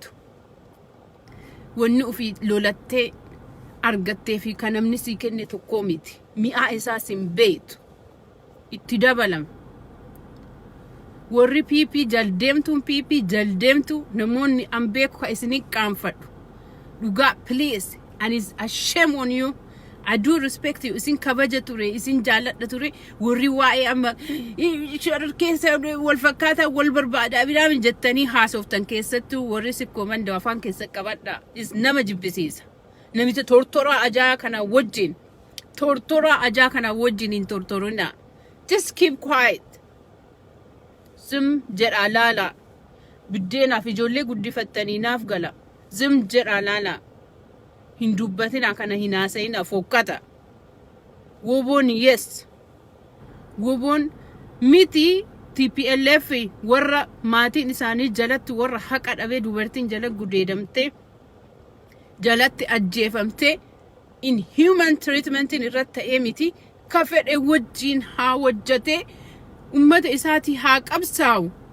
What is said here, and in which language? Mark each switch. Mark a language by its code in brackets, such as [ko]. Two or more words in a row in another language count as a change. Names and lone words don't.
[om] Wanni ofii lolattee argattee fi kan namni sii kenne tokko miti. Mi'aa isaas hin beektu. Itti dabalama. Warri PP jaldeemtu namoonni an beeku ka isinii qaanfadhu. [en] Dhugaa please and is a shame on you. I do respect you. [om] Isin kabaja ture, isin jaaladha ture. Warri waa'ee amma keessa wal fakkaataa wal barbaadaa bidhaan jettanii haasoftan keessattuu warri sikkoo mandoo afaan keessa qabadha. Is nama jibbisiisa. Namicha tortoraa ajaa kana wajjin hin tortorina. [en] Just keep quiet. [om] Zim jedhaa laala. Biddeenaaf ijoollee guddifattanii naaf gala. Zim jedhaa laala. Hin dubbatina kana hin haasa'ina fokkata. Woboon yes. Woboon miti TPLF warra maatiin isaanii jalatti warra haqa dhabee dubartiin jala gudeedamtee jalatti ajjeefamtee [en] inhuman treatmentin [om] irratti ta'ee miti ka fedhe wajjiin haa wajjatee ummata isaatii haa qabsaa'u.